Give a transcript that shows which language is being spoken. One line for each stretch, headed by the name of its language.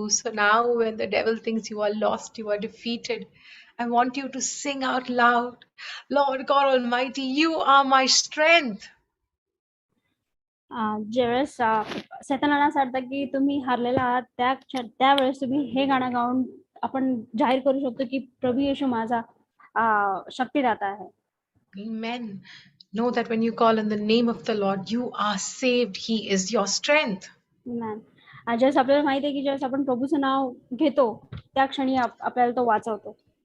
English: So now when the devil thinks you are lost, you are defeated, I want you to sing out loud, Lord God Almighty, you are my strength.
Marathi: ज्यावेळेस सैतानाला असं वाटतं की तुम्ही हारलेला आहात, त्यावेळेस तुम्ही हे गाणं गाऊन आपण जाहीर करू शकतो की प्रभू येशू माझा शक्तिदाता आहे.
English: Amen. Know that when you call on the name of the Lord, you are saved. He is your strength. Amen.
Marathi: ज्यावेळेस आपल्याला माहिती आहे की ज्यावेळेस आपण प्रभूचं नाव घेतो त्या क्षणी आपल्याला तो वाचवतो.